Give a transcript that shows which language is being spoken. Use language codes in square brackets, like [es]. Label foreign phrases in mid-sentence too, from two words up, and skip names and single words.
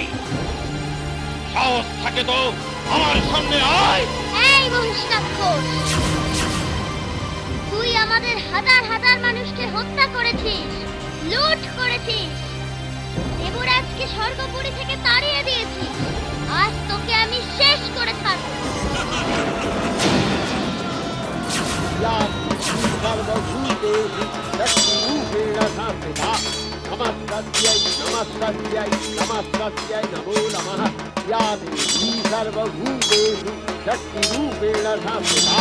[bn] সাহস থাকে তো আমার সামনে আয়। এই মহিষ রাক্ষস, তুই আমাদের হাজার হাজার মানুষকে হত্যা করেছিস, লুট করেছিস, দেবরাজকে স্বর্গপুরী থেকে তাড়িয়ে দিয়েছিস। আজ তোকে আমি শেষ করে ছাড়বো। [sa] नमस्तस्यै नमस्तस्यै नमस्तस्यै नमो नमः। या देवी सर्वभूतेषु शक्तिरूपेण संस्थिता।